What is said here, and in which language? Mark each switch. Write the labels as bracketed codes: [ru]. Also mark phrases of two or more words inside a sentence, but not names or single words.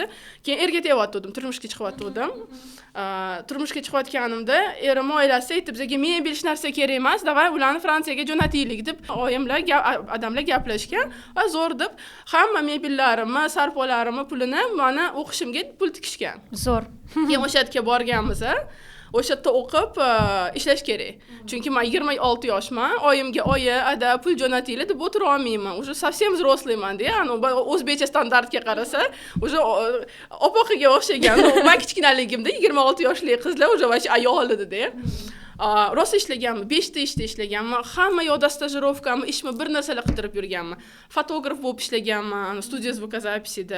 [uz] Keyin erga tegyaptim, turmushga chiqyaptim. Turmushga chiqayotganimda erim oilasi aytib, bizga mebel hech narsa kerak emas, davay ularni Fransiyaga jo'nataylik deb oyimlar odamlar gaplashgan. Va zo'r deb hamma mebellarimni, sarpolarimni pulini mana o'qishimga pul tikishgan. Zo'r. Keyin o'sha yerga borganmiz. O'sha yerda o'qib ishlash kerak. Chunki men 26 yoshman, oyimga ada pul jo'nataylik deb o'tira olmayman. [ru] Уже совсем взрослыйman-da, [uz] o'zbekcha standartga qarasa, уже opoqiga o'xshagan. Men kichkinaligimda 26 yoshli qizlar уже vosh ayol edi-da. Rosa ishlaganman, 5 ta ishda ishlaganman. Hamma yoqda stajirovkamni, ishimni bir narsalar qidirib yurganman. Fotograf bo'lib ishlaganman, studiya звукозаписida.